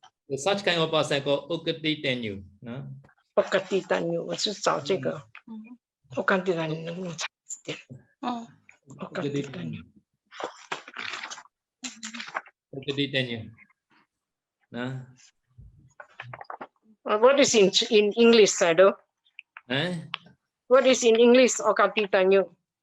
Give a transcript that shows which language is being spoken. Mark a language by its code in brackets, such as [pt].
[en] So such kind of person called Ukati Tenyu. No? [zh] Ukati Tenyu, 我是找这个。 Ukati Tenyu 能不能查字典？Ukati Tenyu. [en] Ukati Tenyu. No? What is in English, Sado? What is in English, Ukati Tenyu?